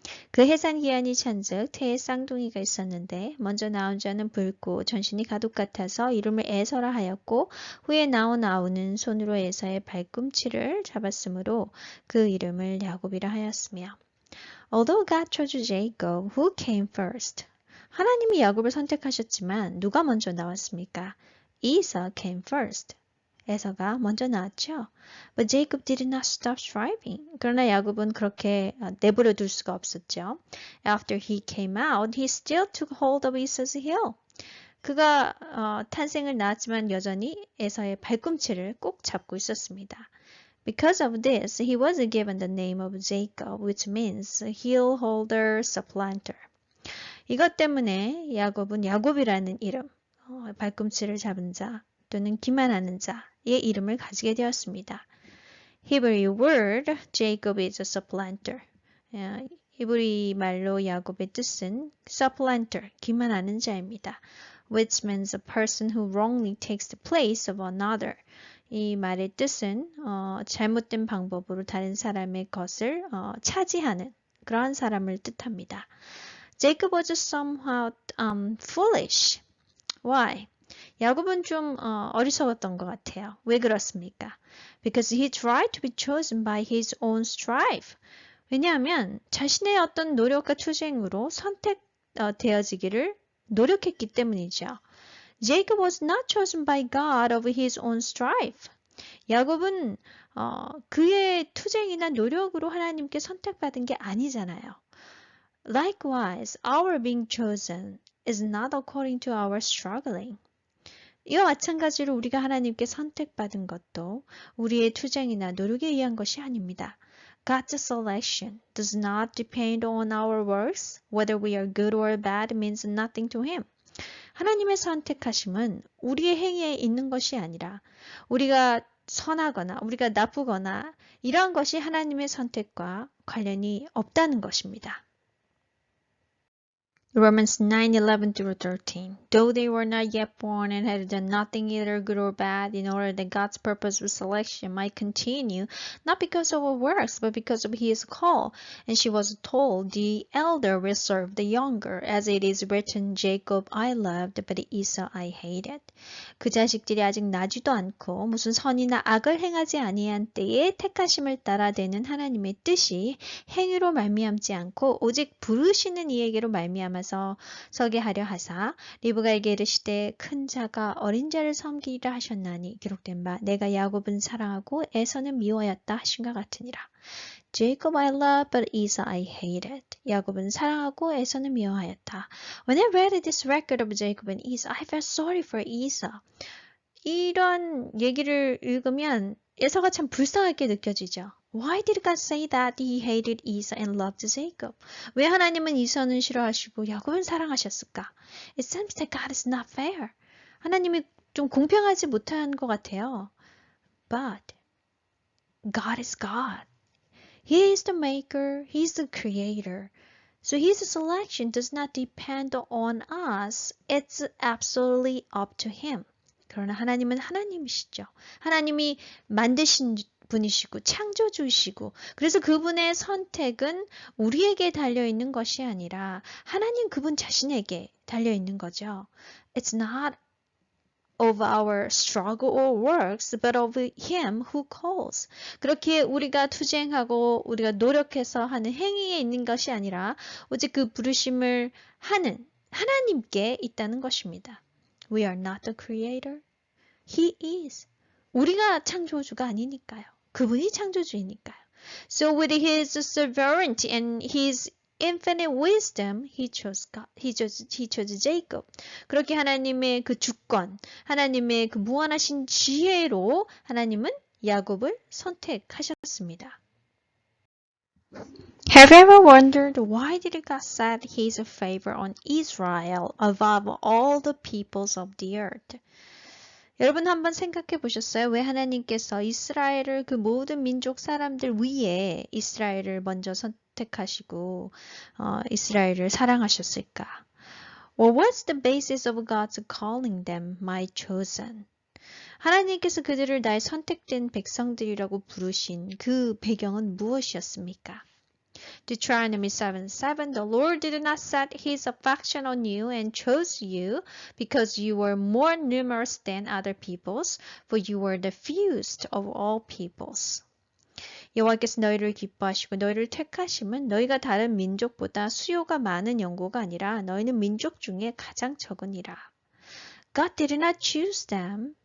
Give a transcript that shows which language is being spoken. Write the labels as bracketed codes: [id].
[ko] 그 해산 기한이 찬즉 태에 쌍둥이가 있었는데 먼저 나온 자는 붉고 전신이 가독 같아서 이름을 에서라 하였고 후에 나온 아우는 손으로 에서의 발꿈치를 잡았으므로 그 이름을 야곱이라 하였으며 [en] Although God chose Jacob, who came first? [ko] 하나님이 야곱을 선택하셨지만 누가 먼저 나왔습니까? [en] Esau came first. [ko] 에서가 먼저 나왔죠. [en] But Jacob did not stop striving. [ko] 그러나 야곱은 그렇게 내버려 둘 수가 없었죠. [en] After he came out, he still took hold of Esau's heel. [ko] 그가 탄생을 낳았지만 여전히 에서의 발꿈치를 꼭 잡고 있었습니다. [en] Because of this, he was given the name of Jacob, which means heel holder, supplanter. [ko] 이것 때문에 야곱은 야곱이라는 이름, 발꿈치를 잡은 자 또는 기만하는 자의 이름을 가지게 되었습니다. [en] Hebrew word Jacob is a supplanter. [ko] 히브리 말로 야곱의 뜻은 supplanter, 기만하는 자입니다. [en] Which means a person who wrongly takes the place of another. [ko] 이 말의 뜻은 잘못된 방법으로 다른 사람의 것을 차지하는 그러한 사람을 뜻합니다. [en] Jacob was somewhat foolish. Why? [ko] 야곱은 좀 어리석었던 것 같아요. 왜 그렇습니까? [en] Because he tried to be chosen by his own strife. [ko] 왜냐하면 자신의 어떤 노력과 투쟁으로 선택되어지기를 노력했기 때문이죠. [en] Jacob was not chosen by God of his own strife. [ko] 야곱은 그의 투쟁이나 노력으로 하나님께 선택받은 게 아니잖아요. [en] Likewise, our being chosen is not according to our struggling. [ko] 이와 마찬가지로 우리가 하나님께 선택받은 것도 우리의 투쟁이나 노력에 의한 것이 아닙니다. [en] God's selection does not depend on our works. Whether we are good or bad means nothing to him. [ko] 하나님의 선택하심은 우리의 행위에 있는 것이 아니라 우리가 선하거나 우리가 나쁘거나 이러한 것이 하나님의 선택과 관련이 없다는 것입니다. [en] Romans 9:11-13. Though they were not yet born and had done nothing either good or bad, in order that God's purpose of selection might continue, not because of our works, but because of his call. And she was told, the elder will serve the younger, as it is written, Jacob I loved, but Esau I hated. [ko] 그 자식들이 아직 나지도 않고 무슨 선이나 악을 행하지 아니한 때에 택하심을 따라 되는 하나님의 뜻이 행위로 말미암지 않고 오직 부르시는 이에게로 말미암아 서게 하려 하사 리브가에게 이르시되 큰 자가 어린 자를 섬기리라 하셨나니 기록된 바 내가 야곱은 사랑하고 에서는 미워하였다 하신과 같으니라. [en] Jacob I love, but Esau I hated. [ko] 야곱은 사랑하고 에서는 미워하였다. [en] When I read this record of Jacob and Esau, I felt sorry for Esau. [ko] 이런 얘기를 읽으면 에서가 참 불쌍하게 느껴지죠. [en] Why did God say that he hated Esau and loved Jacob? [ko] 왜 하나님은 이서는 싫어하시고 야곱은 사랑하셨을까? [en] It seems that God is not fair. [ko] 하나님이 좀 공평하지 못한 것 같아요. [en] But God is God. He is the maker. He is the creator. So his selection does not depend on us. It's absolutely up to him. [ko] 그러나 하나님은 하나님이시죠. 하나님이 만드신 분이시고 창조주이시고 그래서 그분의 선택은 우리에게 달려있는 것이 아니라 하나님 그분 자신에게 달려있는 거죠. [en] It's not of our struggle or works, but of him who calls. [ko] 그렇게 우리가 투쟁하고 우리가 노력해서 하는 행위에 있는 것이 아니라 오직 그 부르심을 하는 하나님께 있다는 것입니다. [en] We are not the creator. He is. [ko] 우리가 창조주가 아니니까요. 그분이 창조주이니까요. [en] So with his sovereignty and his infinite wisdom, he chose Jacob. [ko] 그렇게 하나님의 그 주권, 하나님의 그 무한하신 지혜로 하나님은 야곱을 선택하셨습니다. [en] Have you ever wondered why did God set his favor on Israel above all the peoples of the earth? [ko] 여러분 한번 생각해 보셨어요? 왜 하나님께서 이스라엘을 그 모든 민족 사람들 위에 이스라엘을 먼저 선택하시고 이스라엘을 사랑하셨을까? [en] What was the basis of God's calling them my chosen? [ko] 하나님께서 그들을 나의 선택된 백성들이라고 부르신 그 배경은 무엇이었습니까? [en] Deuteronomy 7:7 The Lord did not set his affection on you and chose you because you were more numerous than other peoples, for you were the fewest of all peoples. [ko] 여호와께서 너희를 기뻐하시고 너희를 택하심은 너희가 다른 민족보다 수요가 많은 연고가 아니라 너희는 민족 중에 가장 적으니라. [en] God did not choose them